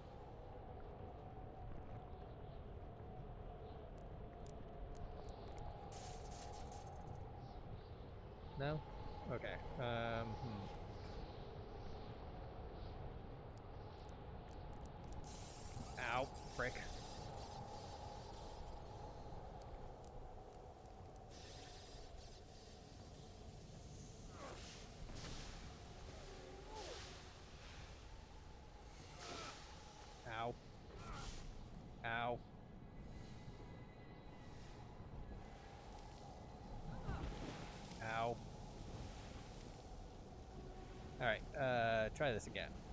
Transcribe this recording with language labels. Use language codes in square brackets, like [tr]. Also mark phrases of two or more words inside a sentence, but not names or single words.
[en] No? Okay. Ow, frick. Ow. Ow. Ow. Alright, try this again.